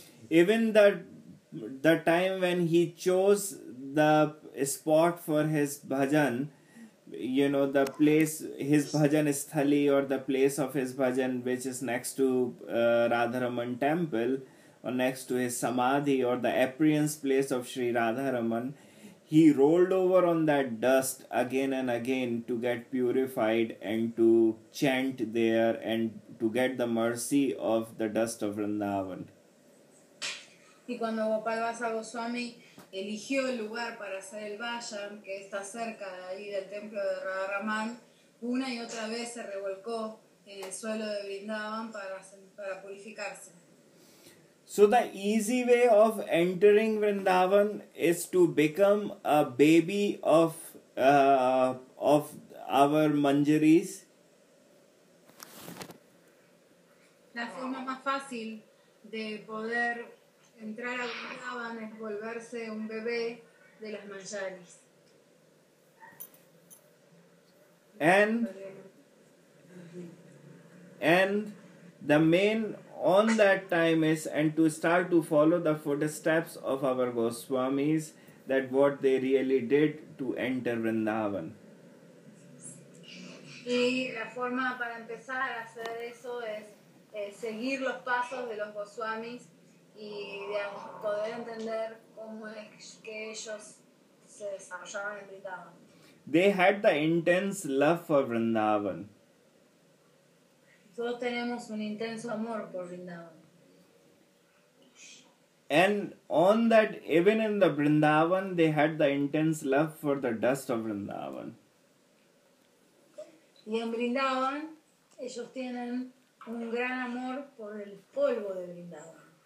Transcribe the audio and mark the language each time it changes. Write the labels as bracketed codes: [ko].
[en] Even the time when he chose the spot for his bhajan, you know, the place, his bhajan sthali or the place of his bhajan, which is next to Radharaman temple or next to his samadhi or the appearance place of Sri Radharaman, he rolled over on that dust again and again to get purified and to chant there and to get the mercy of the dust of Vrindavan. [es] Y cuando Gopal Vasa Goswami eligió el lugar para hacer el Vajan, que está cerca de ahí del templo de Radharaman, una y otra vez se revolcó en el suelo de Vrindavan para purificarse. [en] So the easy way of entering Vrindavan is to become a baby of our Manjaris. [es] La forma más fácil de poder entrar a Vrindavan es volverse un bebé de las Manjaris. [en] And the main on that time is, and to start to follow the footsteps of our Goswamis, that what they really did to enter Vrindavan. [es] Y la forma para empezar a hacer eso es seguir los pasos de los Goswamis y digamos, poder entender cómo es que ellos se desarrollaban en Vrindavan. [en] They had the intense love for Vrindavan. [es] Todos tenemos un intenso amor por Vrindavan. [en] And on that, even in the Vrindavan, they had the intense love for the dust of Vrindavan. [es] Y en Vrindavan, ellos tienen un gran amor por el polvo de Vrindavan.